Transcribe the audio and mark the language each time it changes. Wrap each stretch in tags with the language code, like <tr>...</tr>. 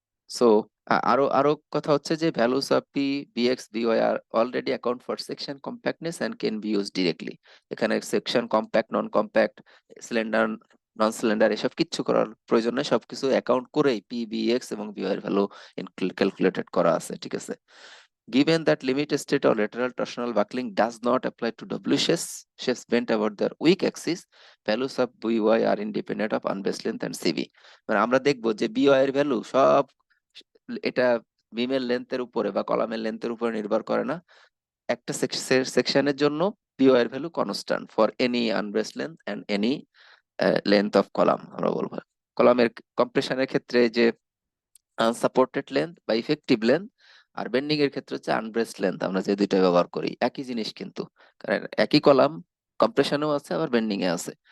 <bn>So আরো আরো কথা হচ্ছে যে</bn> <en>Values of P, BX, BY are already account for section compactness and can be use directly.</en> <bn>এখানে সেকশন কম্প্যাক্ট, নন compact, cylinder, নন cylinder এসব কিচ্ছু করার প্রয়োজন নেই, সবকিছু অ্যাকাউন্ট করেই পি, বিএক্স এবং বিওয়াই এর ভ্যালু ক্যালকুলেটেড করা আছে, ঠিক আছে।</bn> <en>Given that limit state or lateral torsional buckling does not apply to W shapes bent about their weak axis, values of BY are independent of unbased length and CV.</en> <bn>মানে আমরা দেখবো যে BY এর value সব, এটা বিমের লেন্থের উপরে বা কলামের লেন্থের উপরে নির্ভর করে না। একটা সেকশনের জন্য BY এর value</bn> <en>constant for any unbraced length and any length of column,</en> <bn>আমরা বলবো। কলামের কম্প্রেশনের ক্ষেত্রে যে আনসাপোর্টেড লেন্থ বা ইফেক্টিভ লেন্থ, আর বেন্ডিং এর ক্ষেত্রে হচ্ছে আনব্রেসড লেন্থ, আমরা যে দুইটা ব্যবহার করি একই জিনিস কিন্তু, কারণ একই কলাম কম্প্রেশনেও আছে আবার বেন্ডিং এ আছে।</bn>